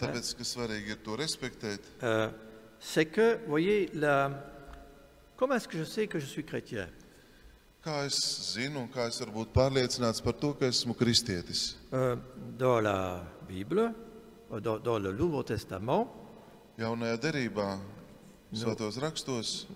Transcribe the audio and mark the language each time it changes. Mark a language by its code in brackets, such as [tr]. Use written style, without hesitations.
[lv] tāpēc, ka svarīgi ir to respektēt. [fr] C'est que, vous voyez, comment est-ce que je sais que je suis chrétien? [lv] Kā es zinu un kā es varu būt pārliecināts par to, ka esmu kristietis? [fr] Dans la Bible, dans le Nouveau Testament, [lv] Jaunajā derībā, svētos rakstos,